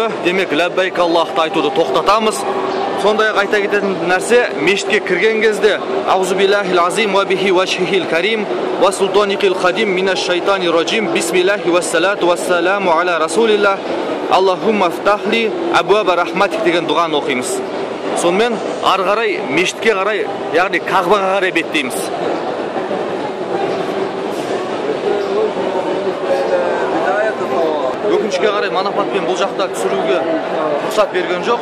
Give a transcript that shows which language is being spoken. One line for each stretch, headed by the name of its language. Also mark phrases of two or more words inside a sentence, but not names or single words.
Kazakh: Демек, ләббайк Аллахты айтуды тоқтатамыз. Сондай айта кететін нәрсе, мешітке кірген кезде
Arabic: أعوذ بالله العظيم وبوجهه الكريم وسلطانه القديم من الشيطان الرجيم بسم الله والصلاة والسلام على رسول الله اللهم افتح لي أبواب رحمتك
Kazakh: деген дұғаны оқимыз. Сонымен ары қарай мешітке қарай, яғни Қағбаға қарай беттейміз. Өкінішке қарай манапатпен бұл жақта түсіруге рұқсат берген жоқ.